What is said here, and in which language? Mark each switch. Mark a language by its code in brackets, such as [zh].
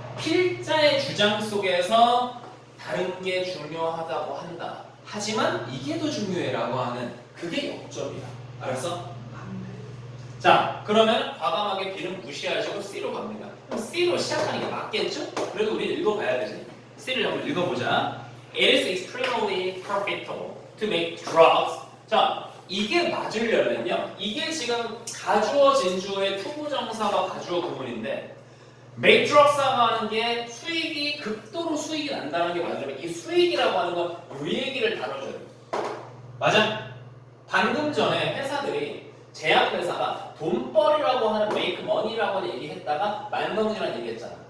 [ko] 필자의 주장 속에서 다른 게 중요하다고 한다. 하지만 이게 더 중요해라고 하는 그게 역접이야. 알았어? 자, 그러면 과감하게 B는 무시하시고 C로 갑니다. 그럼 C로 시작하는 게 맞겠죠? 그래도 우리 읽어봐야 되지. C를 한번 읽어보자. [en] It is extremely profitable to make drugs. [ko] 자, 이게 맞으려면요. 이게 지금 가주어 진주어의 투부정사가 가주어 구문인데 [en] make drugs [ko] 라고 하는 게 수익이 극도로 수익이 난다는 게 맞으려면 이 수익이라고 하는 건 이 얘기를 다뤄줘야 돼. 맞아? 방금 전에 회사들이 제약회사가 돈벌이라고 하는 [en] make money [ko] 라고 얘기했다가 만성질환 얘기했잖아.